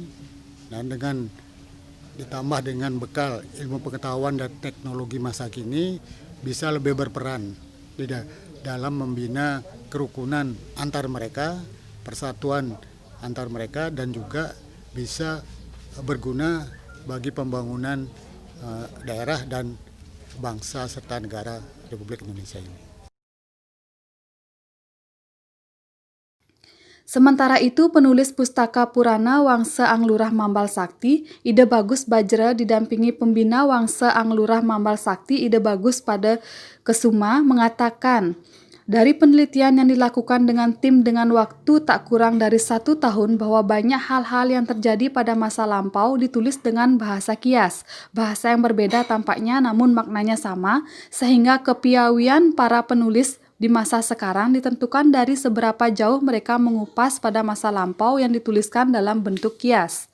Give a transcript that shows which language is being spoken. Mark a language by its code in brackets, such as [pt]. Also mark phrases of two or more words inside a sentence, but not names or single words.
[id] Dan dengan ditambah dengan bekal ilmu pengetahuan dan teknologi masa kini, bisa lebih berperan dalam membina kerukunan antar mereka, persatuan antar mereka, dan juga bisa berguna bagi pembangunan daerah dan bangsa serta negara Republik Indonesia ini. Sementara itu, penulis Pustaka Purana Wangsa Anglurah Mambal Sakti, Ida Bagus Bajra, didampingi pembina Wangsa Anglurah Mambal Sakti, Ida Bagus pada Kesuma, mengatakan, dari penelitian yang dilakukan dengan tim dengan waktu tak kurang dari 1 tahun, bahwa banyak hal-hal yang terjadi pada masa lampau ditulis dengan bahasa kias, bahasa yang berbeda tampaknya namun maknanya sama, sehingga kepiawaian para penulis di masa sekarang ditentukan dari seberapa jauh mereka mengupas pada masa lampau yang dituliskan dalam bentuk kias.